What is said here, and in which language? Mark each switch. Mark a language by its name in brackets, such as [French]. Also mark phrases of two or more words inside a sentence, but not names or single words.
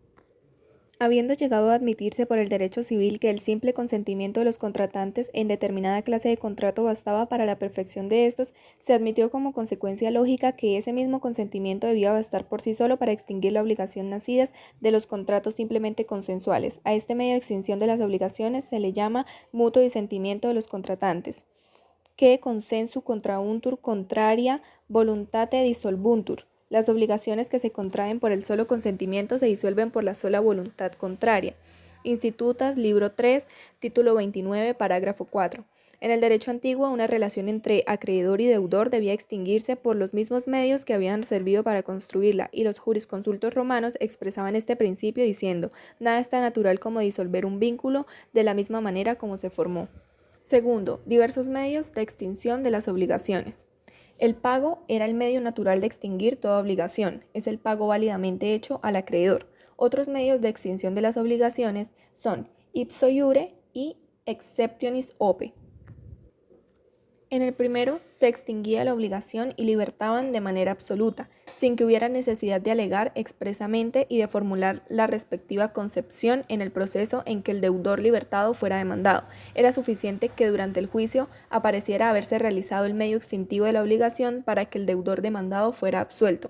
[Spanish] Habiendo llegado a admitirse por el derecho civil que el simple consentimiento de los contratantes en determinada clase de contrato bastaba para la perfección de estos, se admitió como consecuencia lógica que ese mismo consentimiento debía bastar por sí solo para extinguir la obligación nacidas de los contratos simplemente consensuales. A este medio de extinción de las obligaciones se le llama mutuo disentimiento de los contratantes, que [Latin] consensu contrauntur contraria voluntate dissolvuntur. [Spanish] Las obligaciones que se contraen por el solo consentimiento se disuelven por la sola voluntad contraria. Institutas, libro 3, título 29, parágrafo 4. En el derecho antiguo, una relación entre acreedor y deudor debía extinguirse por los mismos medios que habían servido para construirla, y los jurisconsultos romanos expresaban este principio diciendo: nada es tan natural como disolver un vínculo de la misma manera como se formó. Segundo, diversos medios de extinción de las obligaciones. El pago era el medio natural de extinguir toda obligación, es el pago válidamente hecho al acreedor. Otros medios de extinción de las obligaciones son [Latin] ipso iure [Spanish] y [Latin] exceptionis ope. [Spanish] En el primero, se extinguía la obligación y libertaban de manera absoluta, sin que hubiera necesidad de alegar expresamente y de formular la respectiva concepción en el proceso en que el deudor libertado fuera demandado. Era suficiente que durante el juicio apareciera haberse realizado el medio extintivo de la obligación para que el deudor demandado fuera absuelto.